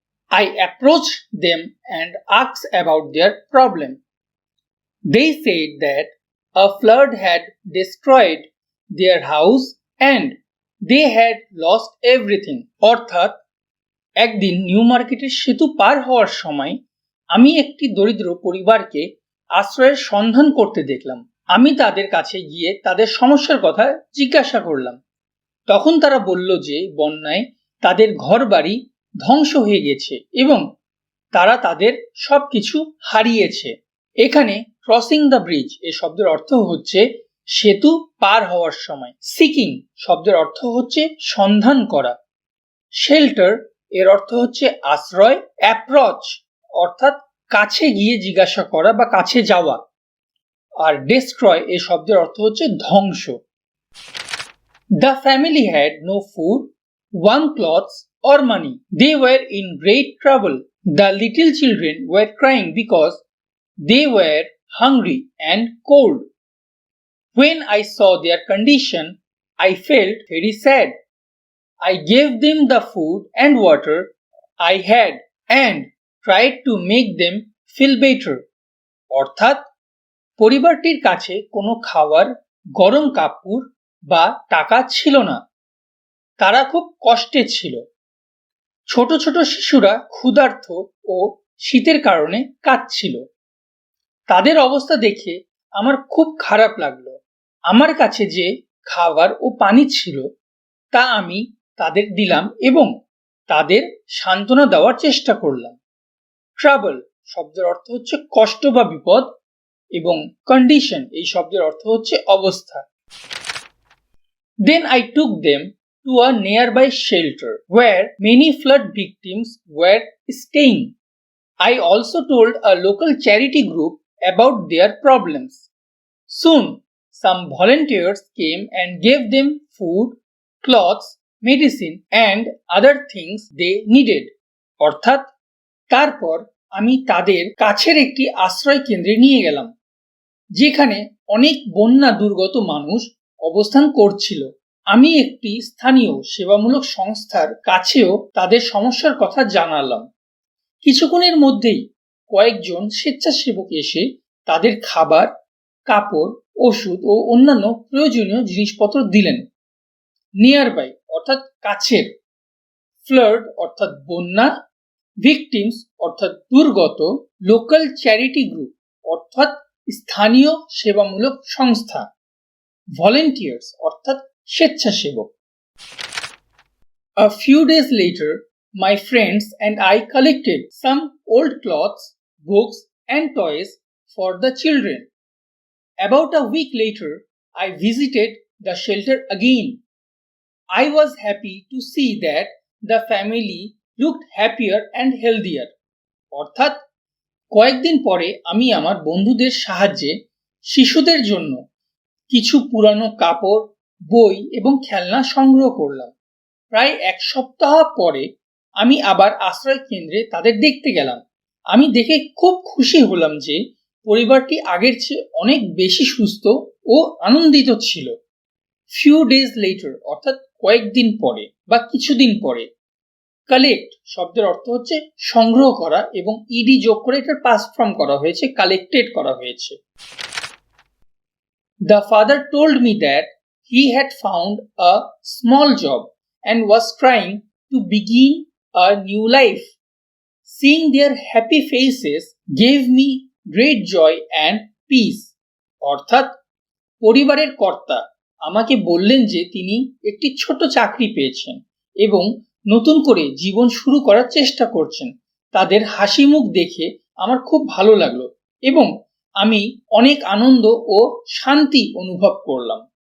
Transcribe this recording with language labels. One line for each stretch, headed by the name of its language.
English: I approached them and asked about their problem. They said that a flood had destroyed their house and they had lost everything.
Bangla: অর্থাৎ একদিন new মার্কেটের সেতু পার হওয়ার সময় আমি একটি দরিদ্র পরিবারকে আশ্রয়ের সন্ধান করতে দেখলাম। আমি তাদের কাছে গিয়ে তাদের সমস্যার কথা জিজ্ঞাসা করলাম। তখন তারা বলল যে বন্যায় তাদের ঘরবাড়ি ধ্বংস হয়ে গেছে এবং তারা তাদের সবকিছু হারিয়েছে। এখানে ক্রসিং দ্য ব্রিজ এই শব্দের অর্থ হচ্ছে সেতু পার হওয়ার সময়। সিকিং শব্দের অর্থ হচ্ছে সন্ধান করা। শেল্টার এর অর্থ হচ্ছে আশ্রয়। অ্যাপ্রোচ অর্থাৎ কাছে গিয়ে জিজ্ঞাসা করা বা কাছে যাওয়া। আর ডেস্ট্রয় এই শব্দের অর্থ হচ্ছে ধ্বংস।
English: The family had no food, warm clothes or money. They were in great trouble. The little children were crying because they were hungry and cold. When I saw their condition, I felt very sad. I gave them the food and water I had and tried to make them feel better.
Bangla: অর্থাৎ পরিবারটির কাছে কোনো খাবার, গরম কাপড় বা টাকা ছিল না। তারা খুব কষ্টে ছিল। ছোট ছোট শিশুরা ক্ষুধার্ত ও শীতের কারণে কাঁদছিল। তাদের অবস্থা দেখে আমার খুব খারাপ লাগলো। আমার কাছে যে খাবার ও পানি ছিল তা আমি তাদের দিলাম এবং তাদের সান্ত্বনা দেওয়ার চেষ্টা করলাম। ট্রাবল শব্দের অর্থ হচ্ছে কষ্ট বা বিপদ এবং কন্ডিশন এই শব্দের অর্থ হচ্ছে অবস্থা।
English: Then I took them to a nearby shelter where many flood victims were staying. I also told a local charity group about their problems. Soon, some volunteers came and gave them food, clothes, medicine and other things they needed.
Bangla: অর্থাৎ তারপর আমি তাদের কাছের একটি আশ্রয় কেন্দ্রে নিয়ে গেলাম, যেখানে অনেক বন্যা দুর্গত মানুষ অবস্থান করছিল। আমি একটি স্থানীয় সেবামূলক সংস্থার কাছেও তাদের সমস্যার কথা জানালাম। কিছুক্ষণের মধ্যেই কয়েকজন স্বেচ্ছাসেবক এসে তাদের খাবার, কাপড়, ওষুধ ও অন্যান্য প্রয়োজনীয় জিনিসপত্র দিলেন। নিয়ারবাই অর্থাৎ কাছের, ফ্লাড অর্থাৎ বন্যা, ভিকটিমস অর্থাৎ দুর্গত, লোকাল চ্যারিটি গ্রুপ অর্থাৎ স্থানীয় সেবামূলক সংস্থা, ভলেন্টিয়ার্স অর্থাৎ স্বেচ্ছাসেবক।
English: A few days later, my friends and I collected some old clothes, books and toys for the children. About a week later, I visited the shelter again. I was happy to see that the family looked happier and healthier.
Bangla: অর্থাৎ কয়েকদিন পরে আমি আমার বন্ধুদের সাহায্যে শিশুদের জন্য কিছু পুরানো কাপড়, বই এবং খেলনা সংগ্রহ করলাম। প্রায় এক সপ্তাহ পরে আমি আবার আশ্রয় কেন্দ্রে তাদের দেখতে গেলাম। আমি দেখে খুব খুশি হলাম যে পরিবারটি আগের চেয়ে অনেক বেশি সুস্থ ও আনন্দিত ছিল। ফিউ ডেজ লেটার অর্থাৎ কয়েকদিন পরে বা কিছুদিন পরে। কালেক্ট শব্দের অর্থ হচ্ছে সংগ্রহ করা এবং ইডি যোগ করে এটার পাস্ট ফর্ম করা হয়েছে, কালেক্টেড করা হয়েছে।
English: The father told me that he had found a small job and was trying to begin a new life. Seeing their happy faces gave me great joy and peace. অর্থাৎ
Bangla: পরিবারের কর্তা আমাকে বললেন যে তিনি একটি ছোট চাকরি পেয়েছেন এবং নতুন করে জীবন শুরু করার চেষ্টা করছেন। তাদের হাসি মুখ দেখে আমার খুব ভালো লাগলো এবং আমি অনেক আনন্দ ও শান্তি অনুভব করলাম।